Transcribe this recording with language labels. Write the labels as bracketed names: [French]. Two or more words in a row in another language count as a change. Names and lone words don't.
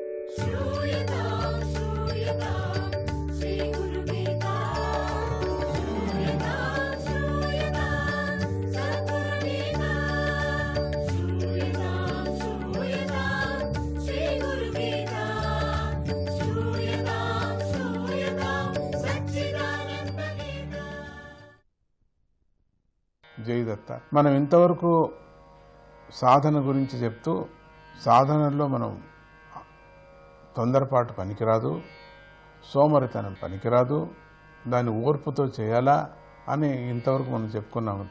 [Sanskrit] श्रूयतां श्रूयतां श्रीगुरुगीता श्रूयतां सद्गुरुगीता श्रूयतां श्रीगुरुगीता श्रूयतां सच्चिदानन्दगीता. [Telugu] జయదత్త. మనం ఇంతవరకు సాధన గురించి చెప్తూ సాధనలో మనం తొందరపాటు పనికిరాదు, సోమరితనం పనికిరాదు, దాన్ని ఓర్పుతో చేయాలా అని ఇంతవరకు మనం చెప్పుకున్నాం కదా.